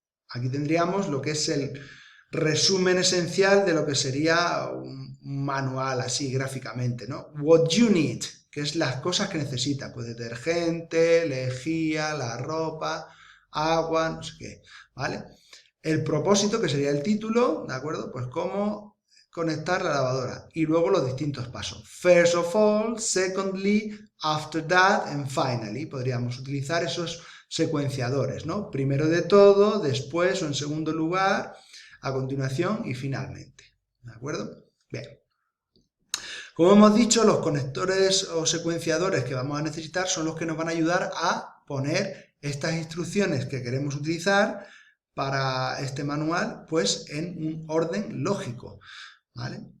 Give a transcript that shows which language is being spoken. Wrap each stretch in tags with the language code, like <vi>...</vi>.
<es>Aquí tendríamos lo que es el resumen esencial de lo que sería un manual así gráficamente, ¿no?</es> <en>What you need,</en> <es>que es las cosas que necesita, pues detergente, lejía, la ropa, agua, no sé qué, ¿vale? El propósito, que sería el título, ¿de acuerdo? Pues cómo conectar la lavadora. Y luego los distintos pasos.</es> <en>First of all, secondly, after that, and finally.</en> <es>Podríamos utilizar esos secuenciadores, ¿no? Primero de todo, después o en segundo lugar, a continuación y finalmente. ¿De acuerdo? Bien. Como hemos dicho, los conectores o secuenciadores que vamos a necesitar son los que nos van a ayudar a poner estas instrucciones que queremos utilizar para este manual, pues en un orden lógico, ¿vale?</es>